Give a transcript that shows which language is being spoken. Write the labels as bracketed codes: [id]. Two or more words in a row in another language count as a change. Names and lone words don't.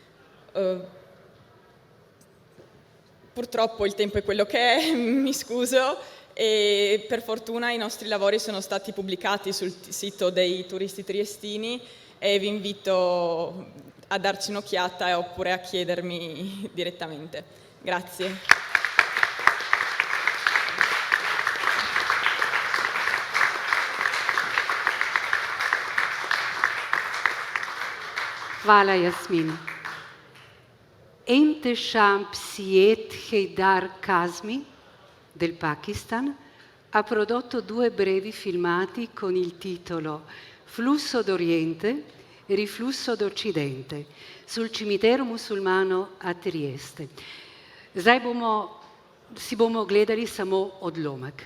[it] Purtroppo il tempo è quello che è, mi scuso, e per fortuna i nostri lavori sono stati pubblicati sul sito dei Turisti Triestini e vi invito a darci un'occhiata oppure a chiedermi direttamente. Grazie. [sl] Hvala, Jasmin. [it] Entesham psiet hejdar kazmi, del Pakistan, ha prodotto 2 brevi filmati con il titolo Flusso d'Oriente e Riflusso d'Occidente sul cimitero musulmano a Trieste. [sl] Si bomo gledali samo odlomek.